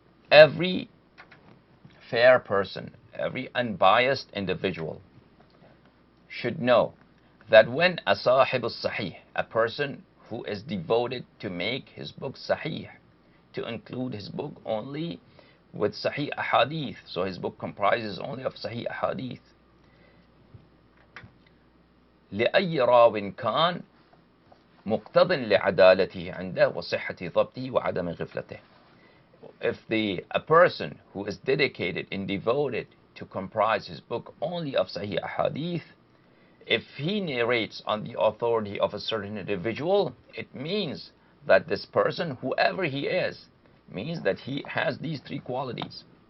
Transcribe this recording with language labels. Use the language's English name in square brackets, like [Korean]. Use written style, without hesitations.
[English] Every fair person, every unbiased individual should know that when a sahib al-sahih, a person who is devoted to make his book sahih, to include his book only with sahih ahadith, so his book comprises only of sahih ahadith. [Arabic] لأي راو كان مقتضٍ لعدالته عنده وصحة ضبطه وعدم غفلته. [English] If a person who is dedicated and devoted to comprise his book only of sahih ahadith, if he narrates on the authority of a certain individual, it means that this person, whoever he is, means that he has these three qualities.